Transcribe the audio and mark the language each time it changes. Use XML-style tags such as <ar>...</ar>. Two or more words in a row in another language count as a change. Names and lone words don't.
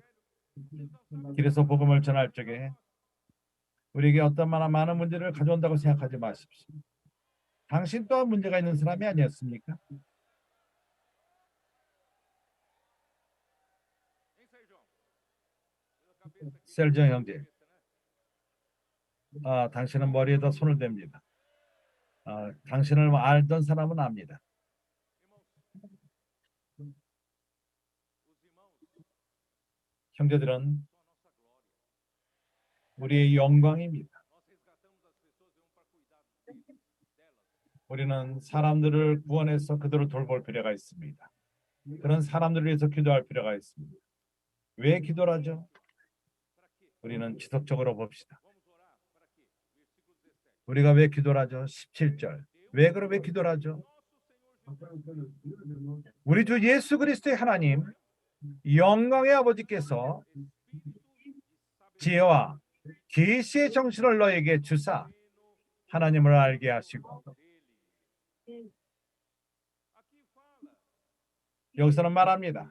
<ko>길에서 복음을 전할 적에 우리에게 어떤 많은 문제를 가져온다고 생각하지 마십시오. 당신 또한 문제가 있는 사람이 아니었습니까?</ko> <pt>Hein, Sérgio? Pela cabeça aqui.</pt> <ko>셀정 형제,</ko> <pt>Cabeça, né?</pt> <ko>당신은 머리에다 손을 댑니다. 당신을 알던 사람은 압니다.</ko> <pt>Irmãos, os irmãos</pt> <ko>형제들은</ko> <pt>são a nossa glória.</pt> <ko>우리의 영광입니다.</ko> <pt>Nós resgatamos as pessoas e vamos para cuidar delas.</pt> <ko>우리는 사람들을 구원해서 그들을 돌볼 필요가 있습니다. 그런 사람들을 위해서 기도할 필요가 있습니다. 왜 기도를 하죠?</ko> <pt>Para quê?</pt> <ko>우리는 지속적으로 봅시다.</ko> <pt>Vamos orar? Para quê? Versículo 17.</pt> <ko>우리가 왜 기도를 하죠? 17절. 왜 그렇게 기도를 하죠? 우리 주 예수 그리스도의 하나님 영광의 아버지께서 지혜와 계시의 정신을 너에게 주사 하나님을 알게 하시고, 여기서는 말합니다.</ko>